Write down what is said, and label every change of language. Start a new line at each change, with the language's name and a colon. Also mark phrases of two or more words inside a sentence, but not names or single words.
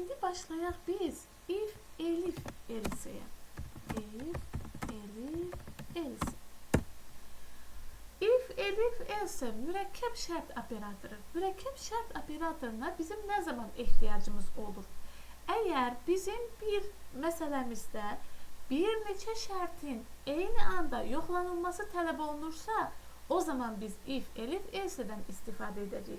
Azerbaijani: başlayaq biz
English: if, elif, elsəyə. If, elif, else. If, elif, else
Azerbaijani: mürəkkəb şərt operatoru. Mürəkkəb şərt operatoruna bizim nə zaman ehtiyacımız olur? Əgər bizim bir məsələmizdə bir neçə şərtin eyni anda yoxlanılması tələb olunursa, o zaman biz
English: if, elif, else'dən
Azerbaijani: istifadə edəcəyik.